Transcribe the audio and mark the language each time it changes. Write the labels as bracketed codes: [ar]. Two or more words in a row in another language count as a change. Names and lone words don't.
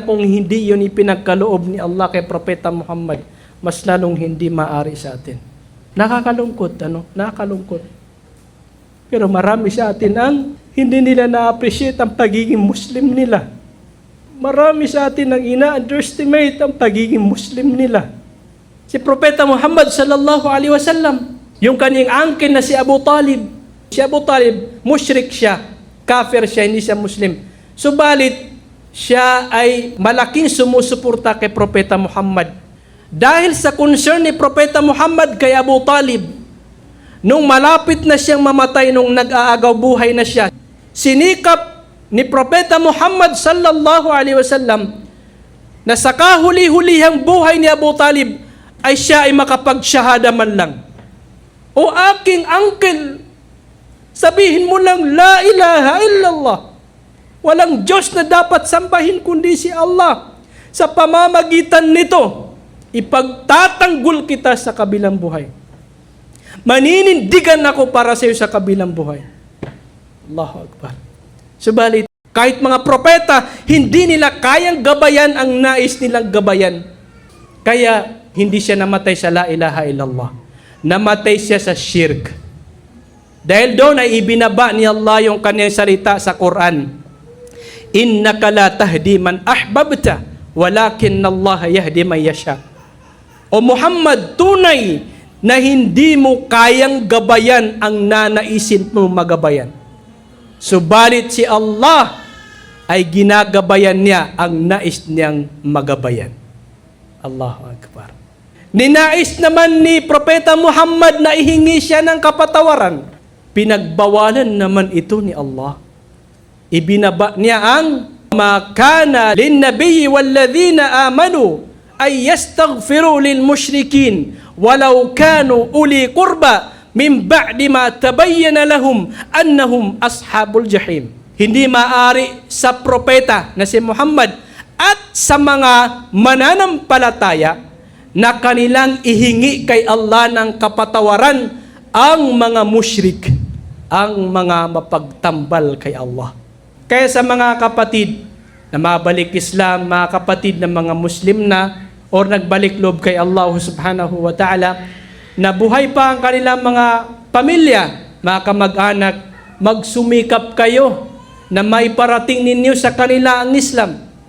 [tl] Kung hindi yun ipinagkaloob ni Allah kay Propeta Muhammad, mas lalong hindi maaari sa atin. Nakakalungkot, Nakakalungkot. Pero marami sa atin ang hindi nila na-appreciate ang pagiging Muslim nila. Marami sa atin ang ina-underestimate ang pagiging Muslim nila. Si Propeta Muhammad [ar] صلى الله عليه وسلم, [tl] yung kanyang angkin na si Abu Talib, mushrik siya, kafir siya, hindi siya Muslim. Subalit, siya ay malaking sumusuporta kay Propeta Muhammad. Dahil sa concern ni Propeta Muhammad kay Abu Talib, nung malapit na siyang mamatay, nung nag-aagaw buhay na siya, sinikap ni Propeta Muhammad [ar] صلى الله عليه وسلم [tl] na sa kahuli-hulihang buhay ni Abu Talib ay siya ay makapagsyahada man lang. O aking uncle, sabihin mo lang, [ar] لا إله إلا الله. [tl] Walang Diyos na dapat sambahin kundi si Allah. Sa pamamagitan nito, ipagtatanggol kita sa kabilang buhay. Maninindigan ako para sa iyo sa kabilang buhay. [ar] الله أكبر. [tl] Subalit, kahit mga propeta, hindi nila kayang gabayan ang nais nilang gabayan. Kaya, hindi siya namatay sa [ar] لا إله إلا الله. [tl] Namatay siya sa shirk. Dahil doon ay ibinaba ni Allah yung kanyang salita sa Quran. [ar] إنك لا تهدي من أحببت ولكن الله يهدي من يشاء. [tl] O Muhammad, tunay na hindi mo kayang gabayan ang nanaisin mo magabayan. Subalit si Allah ay ginagabayan niya ang nais niyang magabayan. [ar] الله أكبر. [tl] Ninais naman ni Propeta Muhammad na ihingi siya ng kapatawaran. Pinagbawalan naman ito ni Allah. Ibinaba niya ang [ar] ما كان للنبي والذين آمنوا أن يستغفروا للمشركين ولو كانوا أولي قربى من بعد ما تبين لهم أنهم أصحاب الجحيم. [tl] Hindi maari sa propeta na si Muhammad at sa mga mananampalataya na kanilang ihingi kay Allah ng kapatawaran ang mga musyrik, ang mga mapagtambal kay Allah. Kaya sa mga kapatid na mabalik Islam, mga kapatid na mga Muslim na o nagbalik loob kay Allah [ar] سبحانه وتعالى, [tl] na buhay pa ang kanilang mga pamilya, mga kamag-anak, magsumikap kayo na maiparating ninyo sa kanila ang Islam.